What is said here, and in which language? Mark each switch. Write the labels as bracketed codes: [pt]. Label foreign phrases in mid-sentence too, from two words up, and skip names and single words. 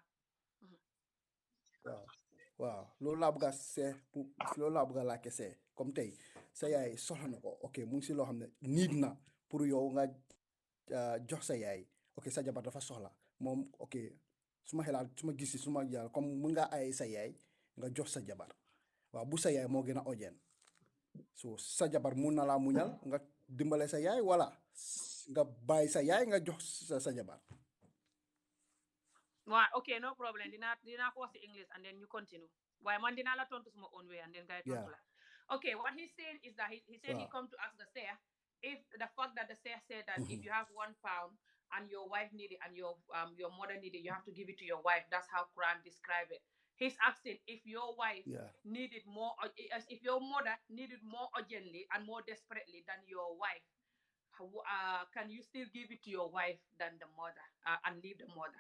[wo] waaw loolu laa bëgg a loolu laa bëgg a laajte see comme tey sa yaay soxla na ko ok mu ngi si loo xam ne niid na pour yow nga jox sa yaay ok sa jabar dafa soxla moom ok suma xelaat suma gis suma jaar comme mun ngaa ay sa yaay nga jox sa jabar waaw bu sa yaay moo gën a ojen so sa jabar mun na laa muñal nga dimbale sa yaay wala nga bàyyi sa yaay nga jox sa jabar [en] waaw ok no problem [wo] dinaa ko wax si [en] English and then you continue [wo] waaye man dinaa la tontu suma [en] own way and then [wo] ngay tontu la [en] okay what he's saying is that he said he come to ask the seer if the fact that the seer said that if you have £1 and your wife need it and your mother need it, you have to give it to your wife. That's how Quran describe it. He's asking if your wife needed more, if your mother needed more urgently and more desperately than your wife, can you still give it to your wife than the mother and leave the mother?